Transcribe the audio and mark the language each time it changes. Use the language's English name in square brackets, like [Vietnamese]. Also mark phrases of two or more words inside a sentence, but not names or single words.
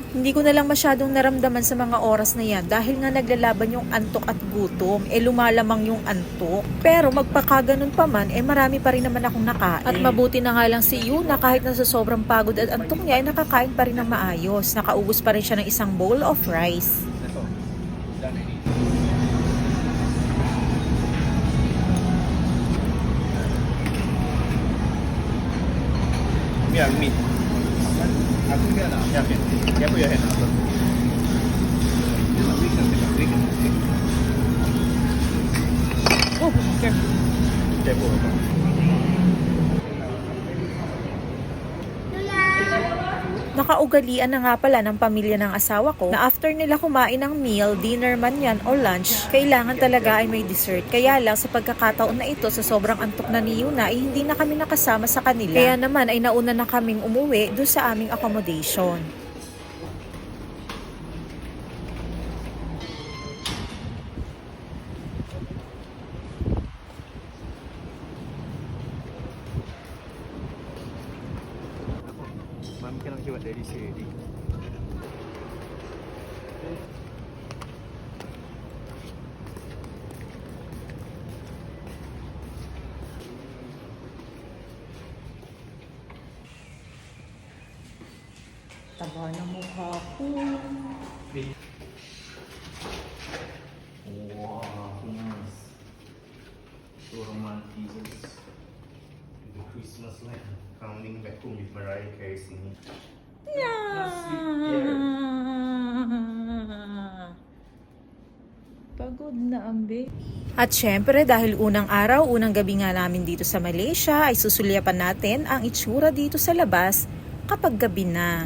[Filipino] Hindi ko na lang masyadong naramdaman sa mga oras na yan dahil nga naglalaban yung antok at gutom. Lumalamang yung antok. Pero magpakaganon pa man, marami pa rin naman akong nakain. At mabuti na nga lang si Yuna kahit nasa sobrang pagod at antok niya, nakakain pa rin ng maayos. Nakaubos pa rin siya ng isang [English] bowl of rice. Yeah, meat. [Malay] Aku dia nak. Ya, dia pun ya nak. [English] Oh, okay. [Malay] Dia pun. [Filipino] Nakaugalian na nga pala ng pamilya ng asawa ko na after nila kumain ng meal, dinner man yan o lunch, kailangan talaga ay may dessert. Kaya lang sa pagkakataon na ito, sa sobrang antok na ni Yuna, hindi na kami nakasama sa kanila. Kaya naman ay nauna na kaming umuwi doon sa aming accommodation. Mami kan nak buat dari sini. Taba ng mukha ko. [English] Wow, nice. So romantic. The Christmas light coming back home with Mariah Carey singing. [Filipino] Pagod na ang baby. At syempre dahil unang araw, unang gabi nga namin dito sa Malaysia, ay susulyapan natin ang itsura dito sa labas kapag gabi na.